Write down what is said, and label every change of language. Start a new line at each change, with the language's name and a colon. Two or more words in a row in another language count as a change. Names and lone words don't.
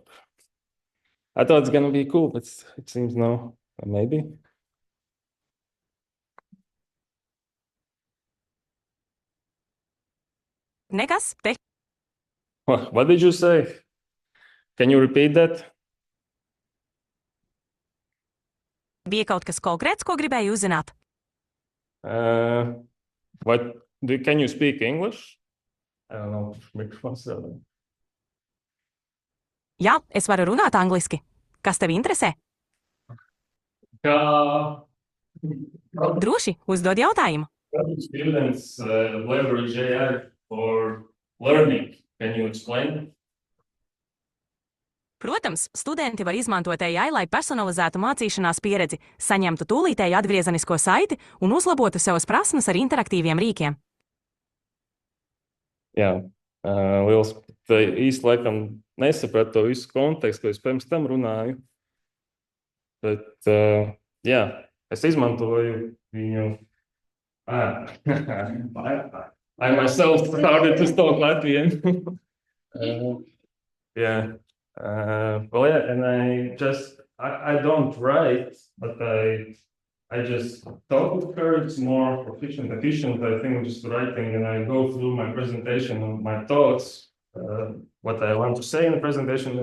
English: I thought it's gonna be cool, but it seems no. Maybe.
Latvian: Nekas te.
English: What did you say? Can you repeat that?
Latvian: Bija kaut kas konkrēts, ko gribēji uzzināt?
English: Can you speak English? I don't know.
Latvian: Jā, es varu runāt angliski. Kas tev interesē? Droši, uzdod jautājumu.
English: Students leverage AI for learning. Can you explain?
Latvian: Protams, studenti var izmantot AI, lai personalizētu mācīšanās pieredzi, saņemtu tūlītēju atgriezenisko saiti un uzlabotu savas prasmes ar interaktīviem rīkiem. Jā, liels īsti laikam nesapratu to visu kontekstu, ko es pirms tam runāju. Bet, jā, es izmantoju viņu.
English: I myself started to talk Latvian. Yeah. And I don't write, but I just talk with her. It's more efficient, I think, just writing, and I go through my presentation and my thoughts, what I want to say in the presentation.